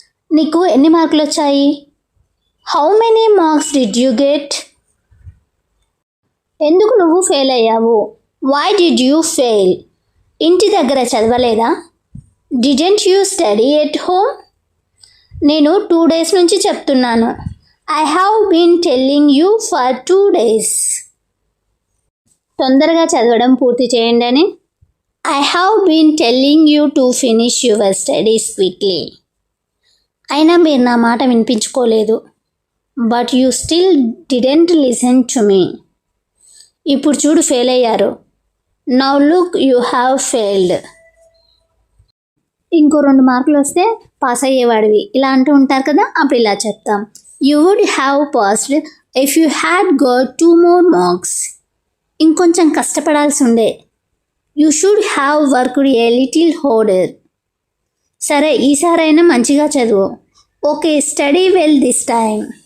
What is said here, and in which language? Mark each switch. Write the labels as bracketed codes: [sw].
[te] నీకు ఎన్ని మార్కులు వచ్చాయి? [en] How many marks did you get? [te] ఎందుకు నువ్వు ఫెయిల్ అయ్యావు? [en] Why did you fail? [te] ఇంటి దగ్గర చదవలేదా? [en] Didn't you study at home? [te] నేను 2 days నుంచి చెప్తున్నాను. [en] I have been telling you for 2 days. [te] తొందరగా చదవడం పూర్తి చేయండి అని. [en] I have been telling you to finish your studies quickly. [te] అయినా మీరు నా మాట వినిపించుకోలేదు. [en] But you still didn't listen to me. [te] ఇప్పుడు చూడు ఫెయిల్ అయ్యారు. [en] Now look, you have failed. [te] ఇంకో 2 మార్కులు వస్తే పాస్ అయ్యేవాడివి ఇలా అంటూ ఉంటారు కదా, అప్పుడు ఇలా చెప్తాం. [en] You would have passed if you had got 2 more marks. [te] ఇంకొంచెం కష్టపడాల్సి ఉండే. [en] You should have worked a little harder. [te] సరే ఈసారైనా మంచిగా చదువు. [en] Okay, study well this time.